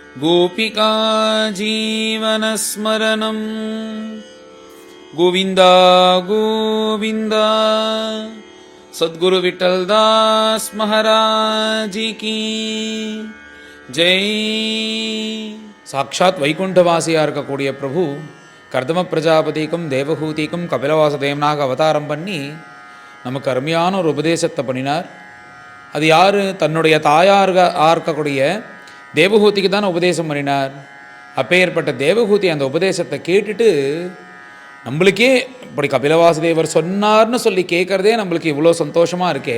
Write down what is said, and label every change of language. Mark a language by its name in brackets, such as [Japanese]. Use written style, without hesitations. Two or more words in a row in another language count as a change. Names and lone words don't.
[Sanskrit] गोपिका जीवनस्मरणं गोविन्द गोविन्द सद्गुरु विठ्ठलदास [Hindi] महाराज की जय. [Tamil] சாட்சாத் வைகுண்டவாசியாக இருக்கக்கூடிய பிரபு கர்தம பிரஜாபதிக்கும் தேவகூதிக்கும் கபிலவாசுதேவனாக அவதாரம் பண்ணி நமக்கு அருமையான ஒரு உபதேசத்தை பண்ணினார். அது யார்? தன்னுடைய தாயாராக இருக்கக்கூடிய தேவகூதிக்கு தான் உபதேசம் பண்ணினார். அப்பேற்பட்ட தேவகூதி அந்த உபதேசத்தை கேட்டுட்டு நம்மளுக்கே இப்படி கபிலவாசுதேவர் சொன்னார்னு சொல்லி கேட்குறதே நம்மளுக்கு இவ்வளோ சந்தோஷமாக இருக்கே.